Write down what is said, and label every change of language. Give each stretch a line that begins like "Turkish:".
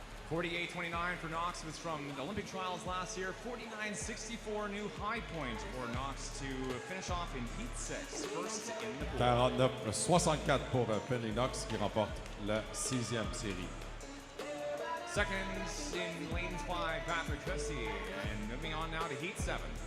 English: 48.29 for Knox was from the Olympic trials last year. 49.64 new high point for Knox to finish off in Heat 6, first in the pool.
French: 49-64 pour Finley Knox qui remporte la 6e série.
English: Second in lane 5, Patrick Hussey. And moving on now to Heat 7.